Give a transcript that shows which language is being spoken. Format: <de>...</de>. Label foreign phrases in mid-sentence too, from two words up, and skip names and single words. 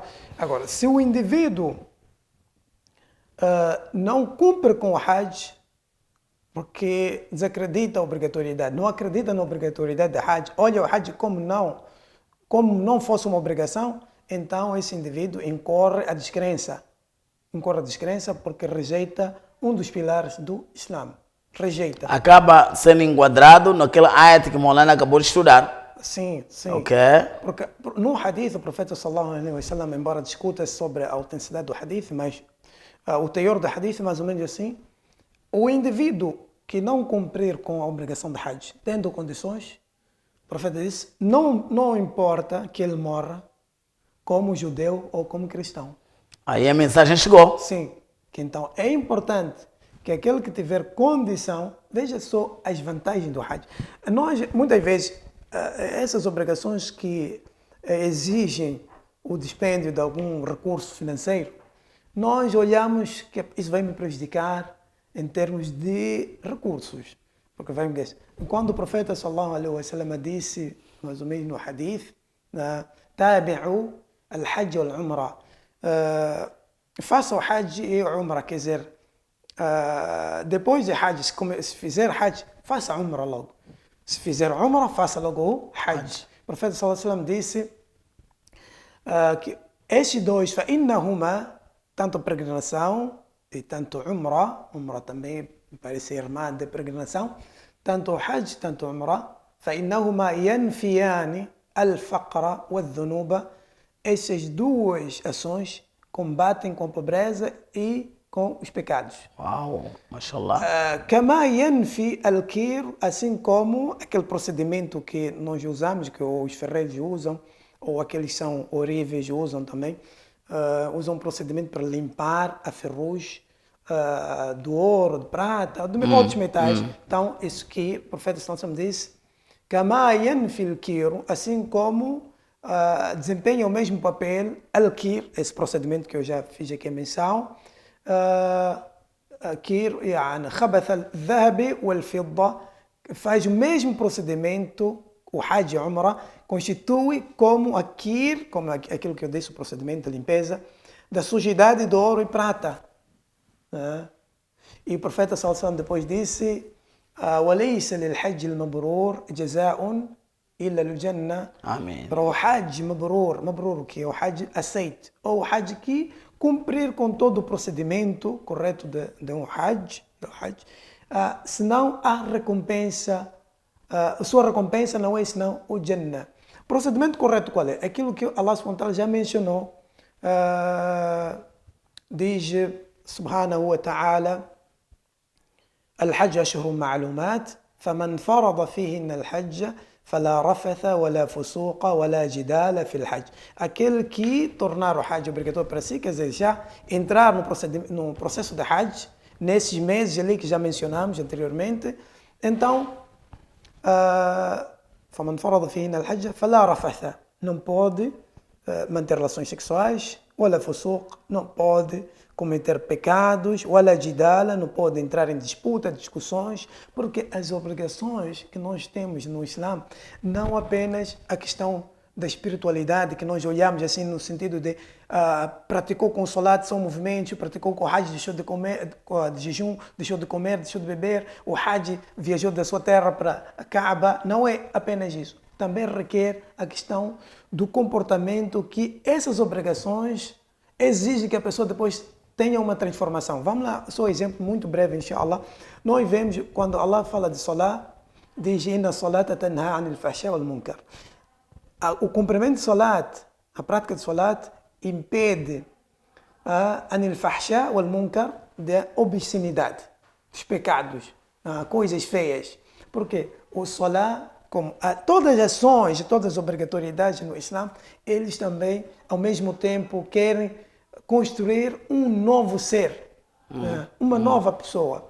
<pt>Agora, se o indivíduo não cumpre com o Hajj, porque desacredita a obrigatoriedade, não acredita na obrigatoriedade da Hajj, olha o Hajj como não fosse uma obrigação, então esse indivíduo incorre a descrença porque rejeita um dos pilares do Islã. Rejeita. Acaba sendo enquadrado naquela ayat que Maulana acabou de estudar. Sim. Ok. Porque no hadith, o profeta</pt> <ar>صلى الله عليه وسلم,</ar> <pt>embora discuta sobre a autenticidade do hadith, mas o teor do hadith é mais ou menos assim. O indivíduo que não cumprir com a obrigação de Hajj, tendo condições, o profeta disse, não importa que ele morra como judeu ou como cristão. Aí a mensagem chegou. Sim, que então é importante que aquele que tiver condição, veja só as vantagens do Hajj. Nós, muitas vezes, essas obrigações que exigem o dispêndio de algum recurso financeiro, nós olhamos que isso vai me prejudicar em termos de recursos. Porque vai me dizer, quando o profeta</pt> <ar>صلى الله عليه وسلم</ar> <pt>disse, mais ou menos no hadith,</pt> <ar>تابعوا الحج والعمرة,</ar> <pt>faça o Hajj e o Umrah, quer dizer, depois de Hajj, se fizer Hajj, faça Umrah logo. Se fizer Umrah, faça logo o Hajj. O profeta</pt> <ar>صلى الله عليه وسلم</ar> <pt>disse que estes dois, فَإِنَّهُمَا, tanto peregrinação e tanto Umrah também parece irmã de peregrinação, tanto Hajj, tanto Umrah,</pt> <ar>فَإِنَّهُمَا يَنْفِيَانِ الْفَقْرَ وَالذُّنُوبَ.</ar> <pt>Essas duas ações combatem com a pobreza e com os pecados. Uau, mashallah.</pt> <ar>كما ينفي الكير,</ar> <pt>assim como aquele procedimento que nós usamos, que os ferreiros usam, ou aqueles que são oríveis usam também, usam um procedimento para limpar a ferrugem do ouro, de prata, de outros metais. Então, isso que o profeta</pt> <ar>صلى الله عليه وسلم</ar> <pt>disse,</pt> <ar>كما ينفي الكير,</ar> <pt>assim como desempenha o mesmo papel, al-kir, esse procedimento que eu já fiz aqui a menção,</pt> <ar>كير يعني خبث الذهب والفضة,</ar> <pt>faz o mesmo procedimento, o Hajj e Umrah, constitui como a kir, como aquilo que eu disse, o procedimento de limpeza, da sujidade do ouro e prata. E o profeta</pt> <ar>صلى الله عليه وسلم</ar> <pt>depois disse,</pt> <ar>وَلَيْسَ لِلْحَجِّ الْمَبْرُورِ جَزَاءٌ إلا الجنة.</ar> <pt>Amém. Para o Hajj mabrur, que é o Hajj aceite, ou o Hajj que cumprir com todo o procedimento correto de um Hajj, senão a recompensa, a sua recompensa não é senão o Jannah. O procedimento correto qual é? Aquilo que Allah</pt> <ar>سبحانه وتعالى</ar> <pt>já mencionou, diz</pt> <ar>سبحانه وتعالى, الحج أشهر معلومات فمن فرض فيهن الحج فلا رفث ولا فسوق ولا جدال في الحج.</ar> <pt>Aquele que tornar o Hajj obrigatório para si, quer dizer, já entrar no processo de Hajj, nesses meses ali que já mencionamos anteriormente, então,</pt> <ar>فمن فرض فيهن الحج فلا رفث,</ar> <pt>não pode manter relações sexuais,</pt> <ar>ولا فسوق,</ar> <pt>não pode cometer pecados,</pt> <ar>ولا جدال,</ar> <pt>não pode entrar em disputa, discussões, porque as obrigações que nós temos no Islã, não apenas a questão da espiritualidade, que nós olhamos assim no sentido de praticou com o salat, são movimentos, praticou com o Hajj, deixou de comer, de jejum, deixou de comer, deixou de beber, o Hajj viajou da sua terra para a Kaaba, não é apenas isso. Também requer a questão do comportamento que essas obrigações exigem que a pessoa depois tenha uma transformação. Vamos lá, só um exemplo muito breve, inshallah. Nós vemos, quando Allah fala de salat, diz,</pt> <ar>إن الصلاة تنهى عن الفحشاء والمنكر.</ar> <pt>O cumprimento de salat, a prática de salat, impede</pt> <ar>عن الفحشاء والمنكر,</ar> <pt>da obscenidade, dos pecados, coisas feias. Porque o salat, como todas as ações, todas as obrigatoriedades no Islã, eles também, ao mesmo tempo, querem construir um novo ser, uma nova pessoa.</pt>